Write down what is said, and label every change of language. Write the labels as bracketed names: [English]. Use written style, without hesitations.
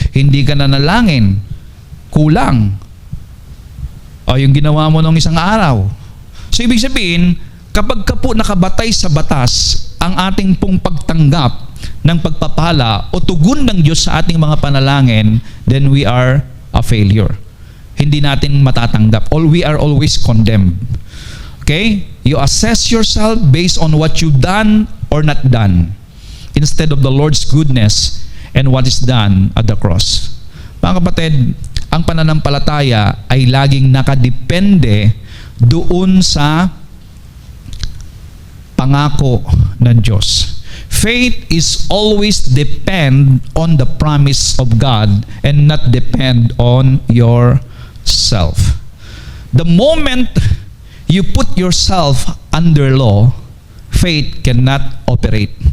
[Filipino] Hindi ka nanalangin, kulang. O yung ginawa mo nung isang araw. So ibig sabihin, kapag ka po nakabatay sa batas ang ating pong pagtanggap ng pagpapala o tugon ng Diyos sa ating mga panalangin, [English] then we are a failure. [Filipino] Hindi natin matatanggap. [English] We are always condemned. Okay? You assess yourself based on what you've done or not done instead of the Lord's goodness and what is done at the cross. [Filipino] Mga kapatid, ang pananampalataya ay laging nakadepende doon sa pangako ng Diyos. [English] Faith is always depend on the promise of God and not depend on yourself. The moment you put yourself under law, faith cannot operate.